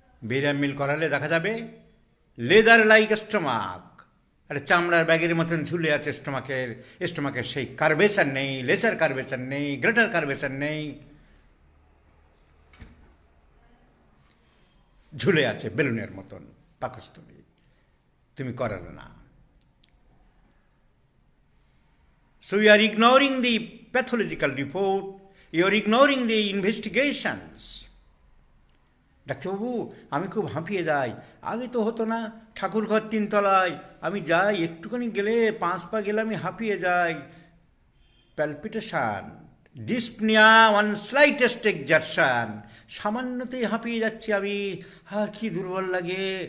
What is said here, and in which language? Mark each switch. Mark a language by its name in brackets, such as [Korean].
[Bangla] Barium মিল করালে দেখা যাবে লেদার লাইক স্টোমাক, একটা চামড়ার ব্যাগের মতন ঝুলে আছে স্টোমাকের সেই কার্ভেচার নেই, লেসার কার্ভেচার নেই, গ্রেটার কার্ভেচার নেই, ঝুলে আছে বেলুনের মতন পাকস্থলী। তুমি করালে না। [English] So you are ignoring the pathological report, you are ignoring the investigations. [Bangla] ডাক্তারবাবু, আমি খুব হাঁপিয়ে যাই, আগে তো হতো না, ঠাকুরঘর 3 তলায়, আমি যাই, একটুখানি গেলে 5 পা গেলে আমি হাঁপিয়ে যাই। Palpitation, [English] dyspnoea on slightest exertion, [Bangla] সামান্যতেই হাঁপিয়ে যাচ্ছি আমি, কি দুর্বল লাগে।